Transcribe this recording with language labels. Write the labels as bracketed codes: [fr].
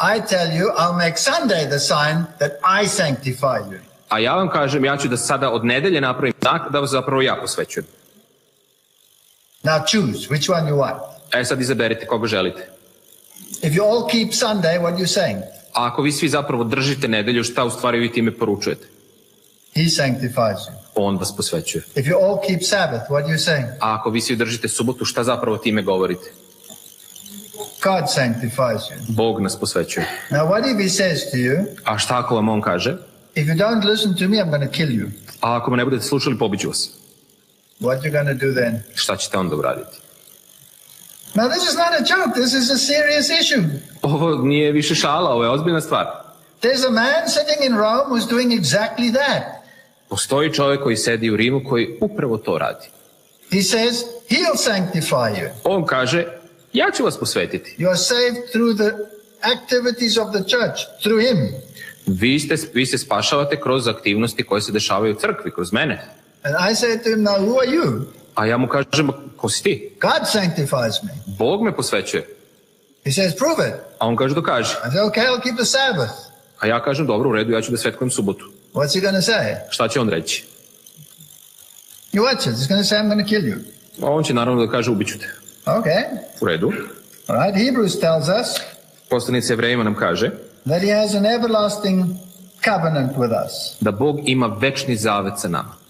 [en] I tell you, I'll make Sunday the sign that I sanctify you. [sr] A ja vam kažem, ja ću da sada od nedelje napravim znak da vas zapravo ja posvećujem. [en] Now choose which one you want. [sr] Sad izaberite koga želite. [en] If you all keep Sunday, what are you saying? [sr] A ako vi svi zapravo držite nedelju, šta u stvari vi time poručujete? [en] He sanctifies you. [sr] On vas posvećuje. [en] If you all keep Sabbath, what are you saying? [sr] A ako vi svi držite subotu, šta zapravo time govorite? [en] God sanctifies you. [sr] Bog nas posvećuje. [en] Now what if he says to you, [sr] A šta ako vam on kaže? [en] if you don't listen to me, I'm going to kill you. [sr] A ako me ne budete slušali, pobiću vas. [en] What are you going to do then? [sr] Šta ćete onda uraditi? [en] Now this is not a joke, this is a serious issue. [sr] Ovo nije više šala, ovo je ozbiljna stvar. [en] There's a man sitting in Rome who's doing exactly that. [sr] Postoji čovjek koji sedi u Rimu koji upravo to radi. [en] He says, he'll sanctify you. [sr] On kaže, ja ću vas posvetiti. [en] You are saved through the activities of the church, through him. [sr] Vi se spašavate kroz aktivnosti koje se dešavaju u crkvi, kroz mene. [en] And I say to him, now who are you? [sr] A ja mu kažem, ko si ti? [en] God sanctifies me. [sr] Bog me posvećuje. [en] He says, prove it. [sr] A on kaže, dokaži. [en] I say, okay, I'll keep the Sabbath. [sr] A ja kažem, dobro, u redu, ja ću da svetkujem subotu. [en] What's he going to say? [sr] Šta će on reći? [en] You watch it. He's going to say, I'm going to kill you. [sr] A on će naravno da kaže, ubiću te. [en] Okay. [sr] U redu. [en] All right. Hebrews tells us [sr] Poslanica Jevrejima nam kaže [en] that he has an everlasting covenant with us. [sr] da Bog ima večni zavet sa nama.